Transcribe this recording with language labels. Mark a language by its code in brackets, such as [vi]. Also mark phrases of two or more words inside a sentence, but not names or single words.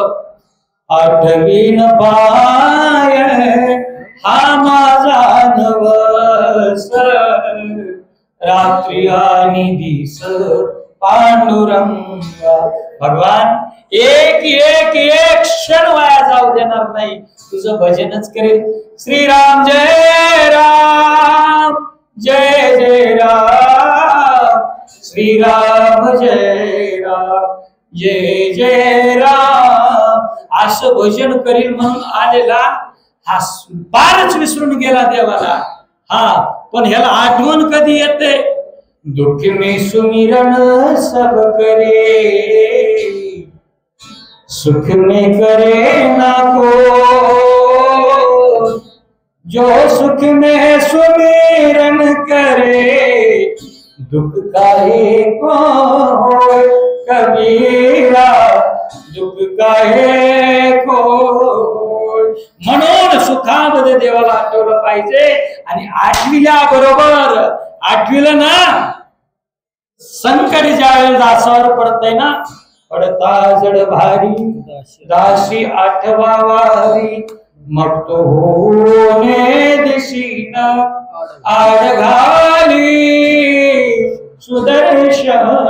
[mr] आठवीन पाय हा माझा नवस, रात्री आणि दिस पांडुरंगा. भगवान एक एक एक क्षण वाया जाऊ देणार नाही, तुझं भजनच करेल. श्रीराम जय राम, जय जय राम, श्रीराम जय राम, जय जय राम. असं भजन करील म्हणून आलेला हा पारच विसरून गेला देवाला. हा, पण ह्याला आठवण कधी येते? [hi] दुःख में सुमिरन सब करे, सुख में करे ना को. जो सुख में सुमिरन करे, दुख काहे को होय कबीरा, दुख काहे को. [mr] म्हणून सुखामध्ये देवाला आठवलं पाहिजे. आणि आठवीला बरोबर आठवीला ना संकट ज्यावेळेस दासावर पडतय ना, पडता जड भारी दासी आठवा वारी, मग तो होणे दिशीन आडघाली सुदर्शन.